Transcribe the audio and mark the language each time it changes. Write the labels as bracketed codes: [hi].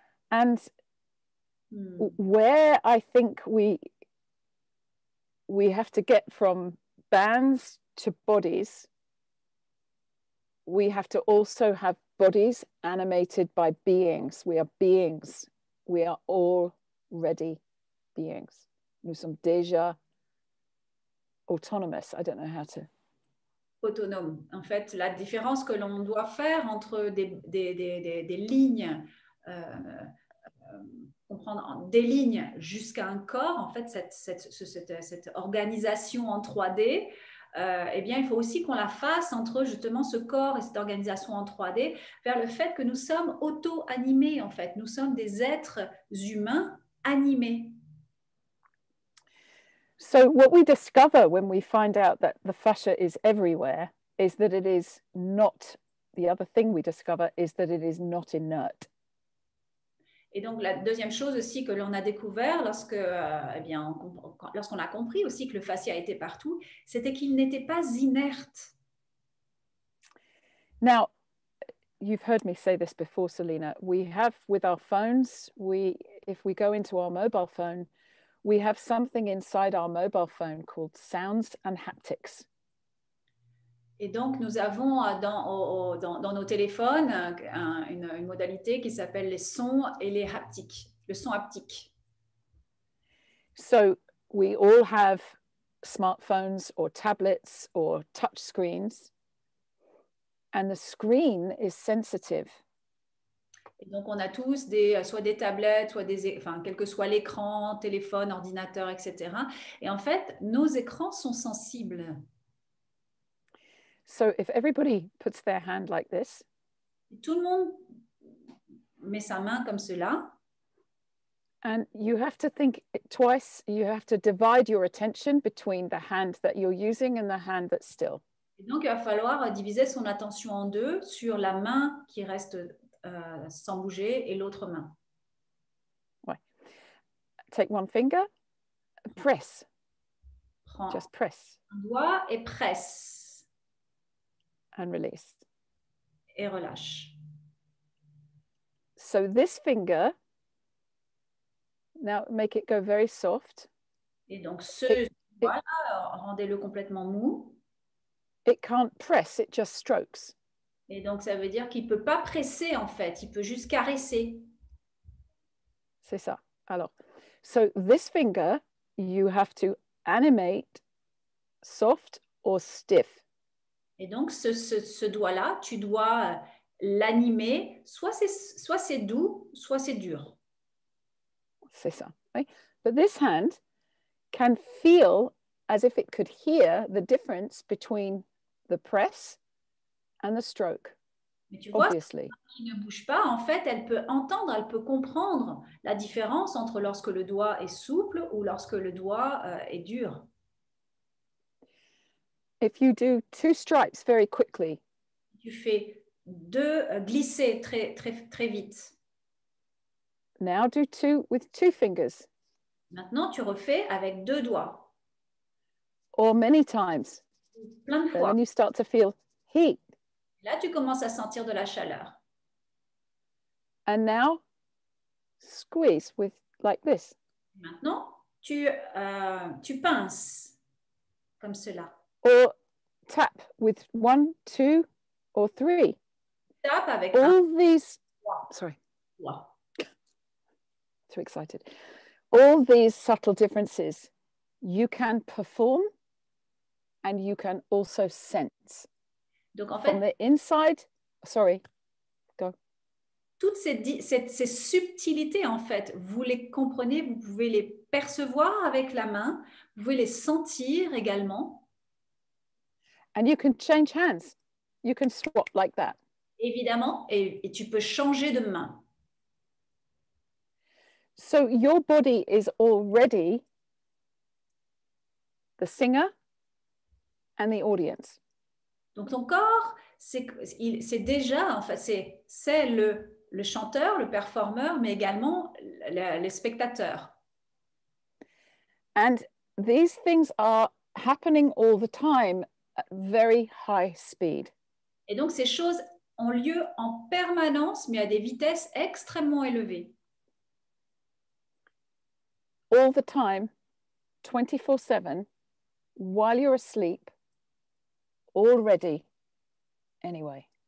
[en] And where I think we have to get from bands to bodies, we have to also have bodies animated by beings. We are beings. We are already beings. [fr] Nous sommes déjà [en] autonomous. I don't know how to. [fr] Autonome. En fait, la différence que l'on doit faire entre des lignes, comprendre des lignes jusqu'à un corps, en fait, cette organisation en 3D, eh bien, il faut aussi qu'on la fasse entre justement ce corps et cette organisation en 3D vers le fait que nous sommes auto-animés, en fait. Nous sommes des êtres humains animés. [en] So what we discover when we find out that the fascia is everywhere is that it is not, the other thing we discover is that it is not inert. [fr] Et donc, la deuxième chose aussi que l'on a découvert lorsqu'on a compris aussi que le fascia était partout, c'était qu'il n'était pas inerte. [en] Now, you've heard me say this before, Selena. We have with our phones, if we go into our mobile phone, we have something inside our mobile phone called sounds and haptics. [fr] Et donc, nous avons dans nos téléphones une modalité qui s'appelle les sons et les haptiques, le son haptique. [en] So we all have smartphones or tablets or touch screens, and the screen is sensitive. [fr] Et donc, on a tous soit des tablettes, enfin, quel que soit l'écran, téléphone, ordinateur, etc. Et en fait, nos écrans sont sensibles. [en] So if everybody puts their hand like this, [fr] Tout le monde met sa main comme cela. [en] and you have to think twice, you have to divide your attention between the hand that you're using and the hand that's still. [fr] Et donc, il va falloir diviser son attention en deux sur la main qui reste sans bouger et l'autre main. Ouais. [en] Take one finger, press. [fr] Prends [en] Just press. [fr] un doigt et presse. [en] And release. [fr] Et relâche. [en] So this finger, now make it go very soft. [fr] Et donc, ce doigt-là, rendez-le complètement mou. [en] It can't press, it just strokes. [fr] Et donc, ça veut dire qu'il ne peut pas presser, en fait. Il peut juste caresser. C'est ça. Alors, [en] so this finger, you have to animate soft or stiff. [fr] Et donc, ce doigt-là, tu dois l'animer. Soit c'est doux, soit c'est dur. C'est ça. [en] Right? But this hand can feel as if it could hear the difference between the press and the stroke. [fr] Mais tu vois, [en] obviously. [fr] qui ne bouge pas, en fait, elle peut entendre, elle peut comprendre la différence entre lorsque le doigt est souple ou lorsque le doigt est dur. [en] If you do 2 stripes very quickly, [fr] Tu fais deux glisser très vite. [en] now do 2 with 2 fingers. [fr] Maintenant, tu refais avec deux doigts. [en] Or many times. [fr] Plein de fois. [en] Then you start to feel heat. [fr] Là, tu commences à sentir de la chaleur. [en] And now squeeze with like this. [fr] Maintenant, tu pinces comme cela. [en] Or tap with 1, 2, or 3. [fr] Tape avec [en] All these, sorry, [fr] doigt. [en] too excited. All these subtle differences you can perform and you can also sense. [fr] Donc, en [en] From the inside, sorry, go. [fr] toutes ces subtilités, en fait, vous les comprenez, vous pouvez les percevoir avec la main, vous pouvez les sentir également. [en] And you can change hands. You can swap like that. [fr] Évidemment, et tu peux changer de main. [en] So your body is already the singer and the audience. [fr] Donc, ton corps, c'est déjà, en fait, c'est le chanteur, le performeur, mais également les spectateurs. [en] And these things are happening all the time at very high speed. [fr] Et donc, ces choses ont lieu en permanence, mais à des vitesses extrêmement élevées. [en] All the time, 24/7, while you're asleep, already, anyway.